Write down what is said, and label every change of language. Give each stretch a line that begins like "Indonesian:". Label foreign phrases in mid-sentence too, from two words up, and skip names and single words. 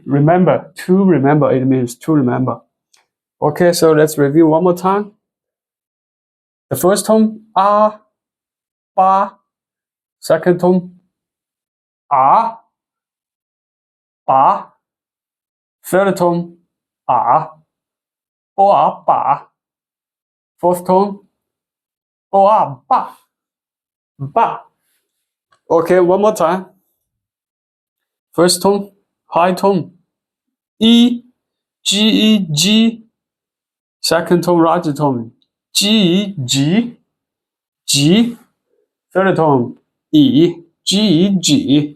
English: Remember, to remember. It means to remember. Okay, so let's review one more time. The first tone, ah, ba. Second tone, ah, ba. Third tone, ah, bo ah, ba. Fourth tone, bo ah, ba, ba. Okay, one more time. First tone, high tone, E, G, E, G. Second tone, rising tone, G, G, G. Third tone, E, G, G.